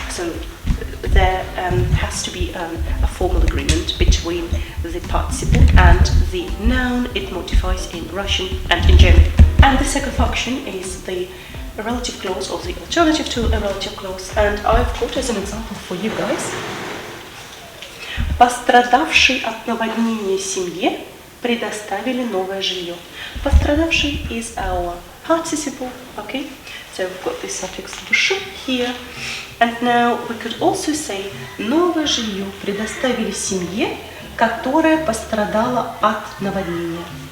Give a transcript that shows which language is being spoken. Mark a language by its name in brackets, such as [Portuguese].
[English] So there has to be a formal agreement between the participle and the noun it modifies in Russian and in German. And the second function is the relative clause or the alternative to a relative clause, and I've got as an example for you guys. [Russian] Пострадавшей от наводнения семье предоставили новое жилье. [English] Пострадавший is our participle, okay? So we've got this suffix «ш» here, and now we could also say [Russian] новое жилье предоставили семье, которая пострадала от наводнения.